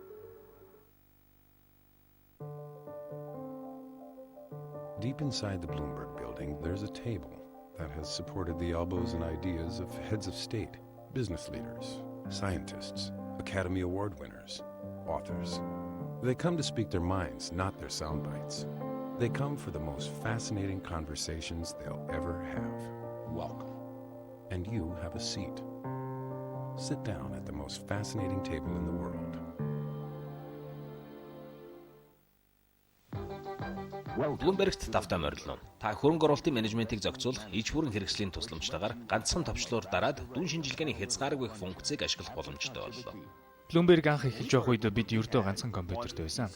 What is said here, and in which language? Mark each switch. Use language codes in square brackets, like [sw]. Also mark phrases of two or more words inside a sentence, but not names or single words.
[en] Deep inside the Bloomberg building, there's a table that has supported the elbows and ideas of heads of state, business leaders, scientists, Academy Award winners, authors. They come to speak their minds, not their sound bites. They come for the most fascinating conversations they'll ever have. Welcome. And you have a seat. Sit down at the most fascinating table in the world. [mn] Bloomberg-т давтаа морилно. Та хөрөнгө оруулалтын менежментийг зохицуулах иж бүрэн хэрэгслийн тусламжтайгаар ганцхан товчлуур дараад дүн шинжилгээний хязгааргүй функцийг ашиглах боломжтой боллоо. Bloomberg анх эхэлж явах үед бид ердөө ганцхан компьютертэй байсан.